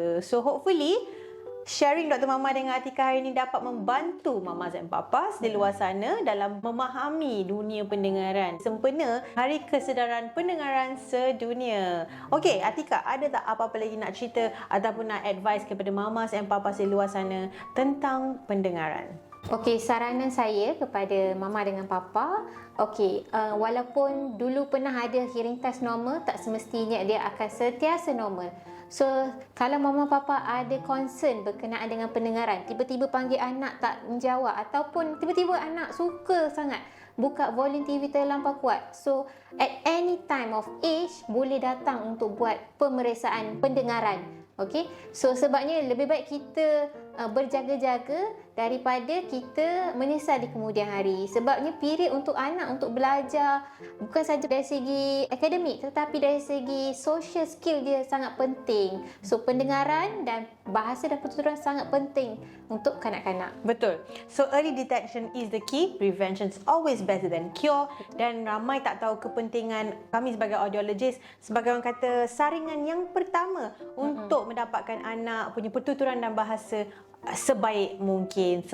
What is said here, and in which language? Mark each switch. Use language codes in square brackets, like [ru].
[en] So hopefully sharing Dr. [ms] Mama dengan Atika hari ini dapat membantu mamas dan papas di luar sana dalam memahami dunia pendengaran sempena Hari Kesedaran Pendengaran Sedunia. Okey, Atika, ada tak apa-apa lagi nak cerita ataupun nak advice kepada mamas dan papas di luar sana tentang pendengaran? Okey, saranan saya kepada mama dengan papa, okey, walaupun dulu pernah ada [en] hearing test [ms] normal, tak semestinya dia akan sentiasa normal. So, kalau mama papa ada concern berkenaan dengan pendengaran, tiba-tiba panggil anak tak menjawab ataupun tiba-tiba anak suka sangat buka volume TV terlampau kuat. [en] So, at any time of age [ms] boleh datang untuk buat pemeriksaan pendengaran. Okey, so sebabnya lebih baik kita berjaga-jaga daripada kita menyesal di kemudian hari. Sebabnya period untuk anak untuk belajar bukan saja dari segi akademik tetapi dari segi social skill dia sangat penting. So pendengaran dan bahasa dan pertuturan sangat penting untuk kanak-kanak. Betul. [en] So early detection is the key. Prevention is always better than cure. [ms] Dan ramai tak tahu kepentingan kami sebagai audiologist, sebagai orang kata saringan yang pertama untuk mendapatkan anak punya pertuturan dan bahasa sebaik mungkin.